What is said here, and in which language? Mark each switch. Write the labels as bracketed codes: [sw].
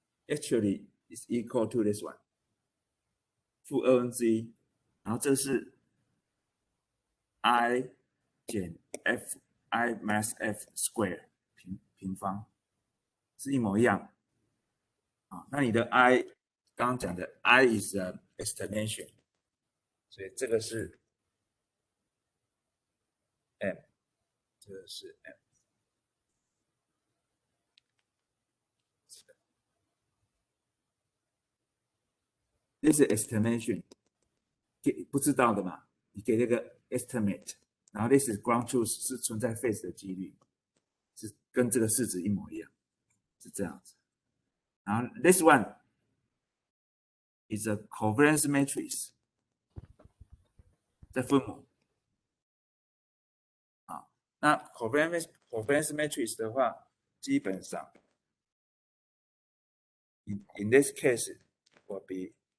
[en] Actually is equal to this one. 负2n-z，然后这是 I 减 f I minus f square 平方，是一模一样。 [zh] 啊，那你的 I 刚刚讲的 I is a estimation，所以这个是 m， 这个是 m。这是 estimation， 不知道的嘛，你给那个 estimate， 然后 this is ground truth 是存在 phase 的几率，是跟这个式子一模一样，是这样子。 [en] 然后 this one is a covariance matrix，在分母。啊，那 covariance matrix 的话，基本上 in this case will be